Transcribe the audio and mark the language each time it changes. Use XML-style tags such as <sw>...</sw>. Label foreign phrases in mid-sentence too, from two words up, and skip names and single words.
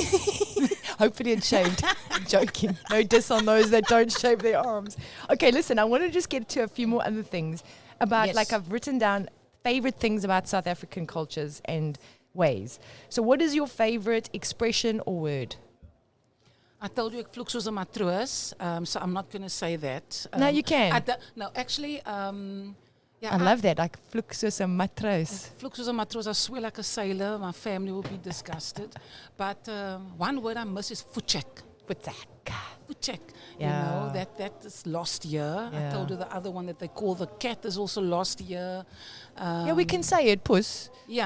<en>Hopefully it's shaved. I'm joking. No diss on those that don't shave their arms. Okay, listen, I want to just get to a few more other things about, like I've written down favorite things about South African cultures and ways. So what is your favorite expression or word? I told you,</en> <af>vloek soos 'n matroos,</af> <en>so I'm not going to say that. No, you can. No, actually... I love that. Like</en> <af>vloek soos 'n matroos. Vloek soos 'n matroos.</af> <en>I swear like a sailor. My family will be disgusted. But one word I miss is voetcheck. Voetcheck. You know, that is lost here. I told you the other one that they call the cat is also lost here. We can say it, puss. Yeah.</en>